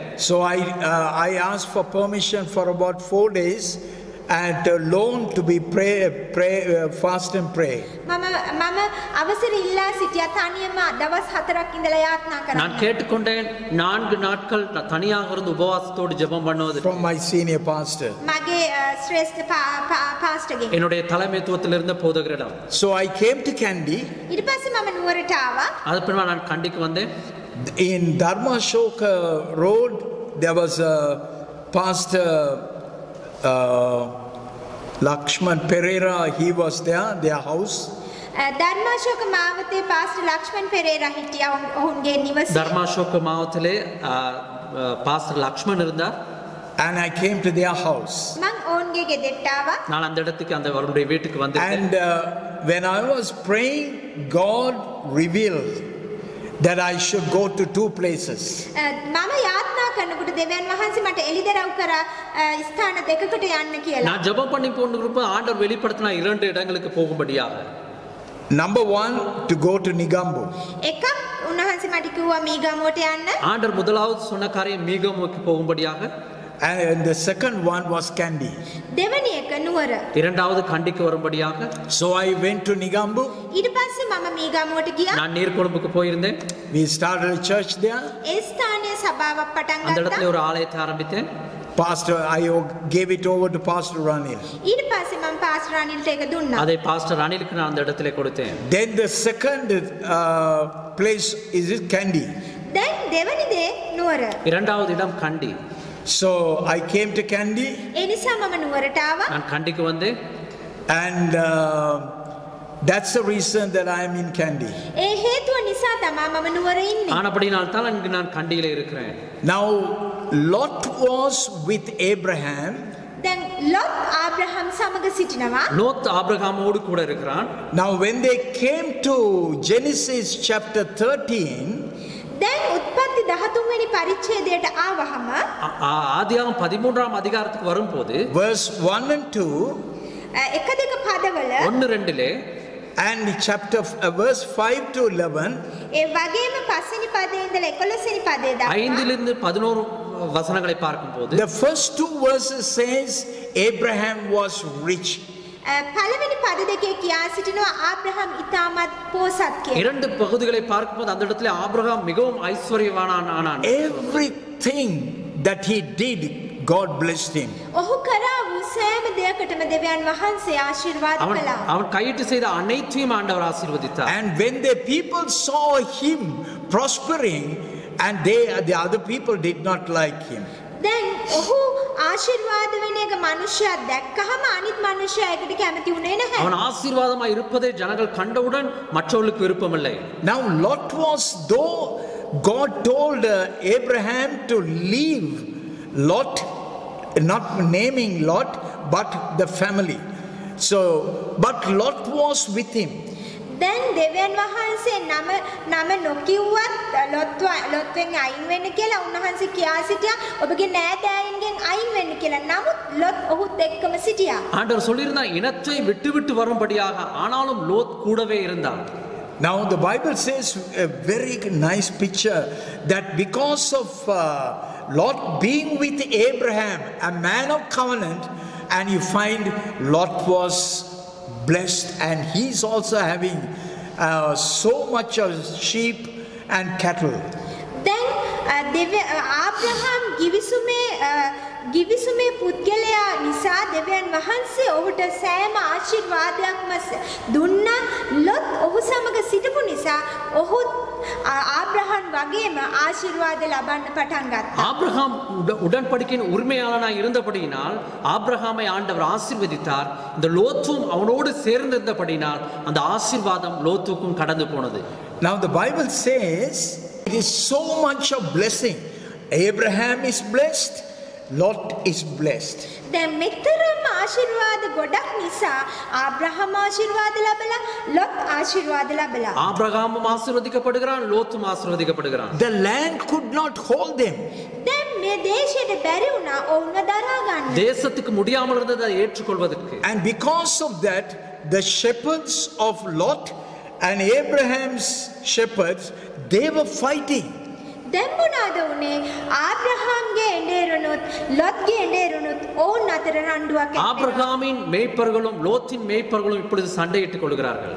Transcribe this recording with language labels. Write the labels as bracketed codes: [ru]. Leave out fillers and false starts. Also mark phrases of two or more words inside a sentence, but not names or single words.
[en] So I asked for permission for about 4 days, and loan to be fast and pray. [si] මම අවසර ඉල්ලා සිටියා තනියම දවස් 4ක් ඉඳලා යාත්නා කරන්න. [ta] நான் கேட்டுக்கொண்டேன் 4 நாட்கள் தனியாக இருந்து உபவாசத்தோடு ஜெபம் பண்ணுவது. [en] From my senior pastor. [si] මගේ ශ්‍රේෂ්ඨ පාස්ටර්ගෙන්. [ta] என்னுடைய தலைமைத்துவத்தில் இருந்த போதகரிடம். [en] So I came to Kandy. [si] ඊට පස්සේ මම නුවරට ආවා. [ta] அதுக்கு பிறகு நான் கண்டிக்கு வந்தேன். [en] In Dharmashoka Road there was a pastor Lakshman Pereira, he was there, their house. [si] ධර්මාශෝක මාවතේ පාස්ටර් ලක්ෂ්මන් පෙරේරා හිටියා ඔවුන්ගේ නිවසේ. [ta] தர்மாசோக மாவட்டத்திலே பாஸ்டர் லக்ஷ்மன் இருந்தார். [en] And I came to their house. [si] මං ඔවුන්ගේ ගෙදරට ආවා. [ta] நான் அந்த இடத்துக்கு அவருடைய வீட்டுக்கு வந்தேன். [en] And when I was praying, God revealed that I should go to 2 places. [si] මම යාත්නා කරනකොට දෙවියන් වහන්සේ මට එළිදරව් කරා ස්ථාන දෙකකට යන්න කියලා. [ta] நான் ஜெபம் பண்ணி போனதுக்கு ஆண்டவர் வெளிப்படுத்தினா 2 இடங்களுக்கு போகும்படியாக. [en] Number 1, to go to Nigambu. [si] එකක් උන්වහන්සේ මට කිව්වා මීගමුවට යන්න. [ta] ஆண்டவர் முதலாவது சொன்ன காரியம் மீகமுக்கு போகும்படியாக. [en] And the second one was Kandy. [si] දෙවැනි එක නුවර. [ta] இரண்டாவது கண்டிக்கு வரும்படியாக. [en] So I went to Nigambu. [si] ඊට පස්සේ මම මීගමුවට ගියා. [ta] நான் நீர்கொழும்புக்கு போயிருந்தேன். [en] We started a church there. [si] ඒ ස්ථානයේ සභාවක් පටන් [ta] அந்த [si] ගත්තා. [ta] இடத்துல ஒரு ஆலயத்தை ஆரம்பித்தேன். [en] Pastor, I gave it over to Pastor Ranil. [si] ඊට පස්සේ මම පාස්ටර් අනිල්ට ඒක දුන්නා. [ta] அதை பாஸ்டர் அனிலுக்கு நான் அந்த இடத்துல கொடுத்தேன். [en] Then the second place is Kandy. [si] දැන් දෙවැනි දේ නුවර. [ta] இரண்டாவது இடம் கண்டி. [en] So I came to Kandy. [si] ඒ නිසා මම නුවරට ආවා. [ta] நான் கண்டிக்கு வந்தேன். [en] And that's the reason that I am in Kandy. [si] ඒ හේතුව නිසා තමයි මම නුවර ඉන්නේ. [ta] ஆனபடினால் தான் இங்கு நான் கண்டியிலே இருக்கிறேன். [en] Now Lot was with Abraham. [si] දැන් ලොත් ආබ්‍රහම් සමග සිටිනවා. [ta] லோத் ஆபிரகாமோடு கூட இருக்கிறான். [en] Now when they came to Genesis chapter 13, [si] දැන් උත්පත්ති 13 වෙනි පරිච්ඡේදයට ආවහම [ta] ஆதியாகமம் 13ஆம் அதிகாரத்துக்கு வரும்போது [en] verse 1 and 2, [si] එක දෙක පදවල [ta] 1-2லே [en] and chapter verse 5 to 11, [si] ඒ වගේම 5 වෙනි පදේ ඉඳලා 11 වෙනි පදේ දක්වා [ta] 5லிருந்து 11 வசனங்களை பார்க்கும்போது [en] the first 2 verses says Abraham was rich. [si] පළවෙනි පද දෙකේ කියා සිටිනවා ආබ්‍රහම් ඉතාමත් පෝසත් කියලා. [ta] 2 பகுதிகளை பார்க்கும்போது அந்த இடத்துல ஆபிரகாம் மிகவும் ஐஸ்வர்யவானான் ஆனான். [en] Everything that he did, God blessed him. [si] ඔහු කරා වූ සෑම දෙයකටම දෙවියන් වහන්සේ ආශිර්වාද කළා. [ta] அவன் கையிட்டு செய்த அனைத்தையும் ஆண்டவர் ஆசீர்வதித்தார். [en] And when the people saw him prospering, and the other people did not like him. [si] දැන් ඔහු ආශිර්වාද වෙන එක මිනිස්සයා දැක්කහම අනිත් මිනිස්සයා ඒකට කැමති උනේ නැහැ. [ta] அவன் ஆசீர்வாதமாய் இருப்பதை ஜனங்கள் கண்டவுடன் மற்றவர்களுக்கு விருப்பமில்லை. [en] Now Lot was, though God told Abraham to leave Lot, not naming Lot, but the family. So, but Lot was with him. [si] දැන් දෙවියන් වහන්සේ නම නොකියුවත් ලොත්වෙන් අයින් වෙන්න කියලා උන්වහන්සේ කියා සිටියා ඔබගේ නෑදෑයන්ගෙන් අයින් වෙන්න කියලා. නමුත් ලොත් ඔහුත් එක්කම සිටියා. [ta] ஆண்டவர் சொல்லியிருந்தார் இனத்தை விட்டு விட்டு வரும்படியாக, ஆனாலும் லோத் கூடவே இருந்தான். [en] Now the Bible says a very nice picture that because of Lot being with Abraham, a man of covenant, and you find Lot was blessed, and he's also having so much of sheep and cattle. [si] දැන් ආබ්‍රහම් ගිවිසුමේ පුද්ගලයා නිසා දෙවියන් වහන්සේ ඔහුට සෑම ආශිර්වාදයක්ම දුන්නා. ලොත් ඔහු සමග සිටපු නිසා ඔහු ආබ්‍රහම් වගේම ආශිර්වාද லබන්න පටන් ගත්තා. [ta] ஆபிரகாம் உடன்படிக்கையின் உரிமையாளனாய் இருந்தபடியினால் ஆபிரகாமை ஆண்டவர் ஆசீர்வதித்தார். இந்த லோத்தும் அவனோடு சேர்ந்திருந்தபடியினால் அந்த ஆசீர்வாதம் லோத்துக்கும் கடந்து போனது. [en] Now the Bible says it is so much of blessing. Abraham is blessed, Lot is blessed. [si] දැන් මෙතරම් ආශිර්වාද ගොඩක් නිසා ආබ්‍රහම් ආශිර්වාද ලැබලා ලොත් ආශිර්වාද ලැබලා. [ta] ஆபிரகாமும் ஆசீர்வதிக்கப்படுகிறான், லோத்தும் ஆசீர்வதிக்கப்படுகிறான். [en] The land could not hold them. [si] දැන් මේ දේශයට බැරි වුණා ඔවුන්ව දරා ගන්න. [ta] தேசத்துக்கு முடியாமல் இருந்ததை அதை ஏற்றுக்கொள்வதற்கு. [en] And because of that, the shepherds of Lot and Abraham's shepherds, they were fighting. [si] දැන් මොනවාද උනේ? ආබ්‍රහම්ගේ එඬේරුණුත් ලොත්ගේ එඬේරුණුත් ඔවුන් අතර රණ්ඩුවක් ඇති වෙනවා. [ta] ஆபிரகாமின் மேய்ப்பர்களும் லோத்தின் மேய்ப்பர்களும் இப்பொழுது சண்டையிட்டுக் கொள்கிறார்கள்.